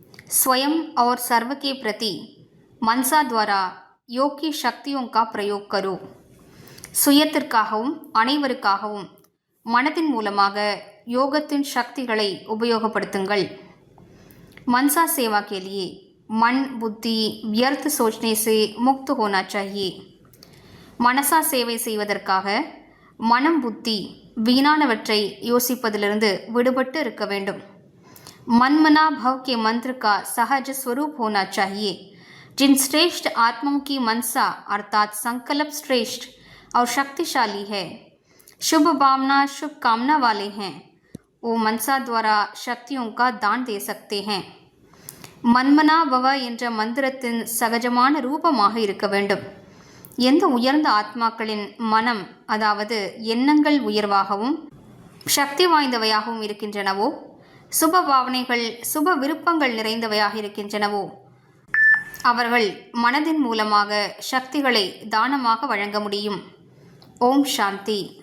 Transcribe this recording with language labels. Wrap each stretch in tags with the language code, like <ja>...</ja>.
<hi>स्वयं और सर्व के प्रति मनसा द्वारा योग की शक्तियों का प्रयोग करो।</hi> <ta>சுயத்திற்காகவும் அனைவருக்காகவும் மனதின் மூலமாக யோகத்தின் சக்திகளை உபயோகப்படுத்துங்கள்।</ta> <hi>मनसा सेवा के लिए मन बुद्धि व्यर्थ सोचने से मुक्त होना चाहिए।</hi> <ta>மனசா சேவை செய்வதற்காக மனம் புத்தி வீணானவற்றை யோசிப்பதிலிருந்து விடுபட்டு இருக்க வேண்டும்।</ta> <hi>मनमना भव के मंत्र का सहज स्वरूप होना चाहिए। जिन श्रेष्ठ आत्माओं की मनसा अर्थात संकल्प श्रेष्ठ और शक्तिशाली है, शुभ भावना शुभ कामना वाले हैं, वो मनसा द्वारा शक्तियों का दान दे सकते हैं।</hi> <ta>மன்மனா பவ என்ற மந்திரத்தின் சகஜமான ரூபமாக இருக்க வேண்டும்। எந்த உயர்ந்த ஆத்மாக்களின் மனம் அதாவது எண்ணங்கள் உயர்வாகவும் சக்தி வாய்ந்தவையாகவும் இருக்கின்றனவோ, சுப பாவனைகள் சுப விருப்பங்கள் நிறைந்தவையாக இருக்கின்றனவோ, அவர்கள் மனதின் மூலமாக சக்திகளை தானமாக வழங்க முடியும்। ஓம் சாந்தி।</ta>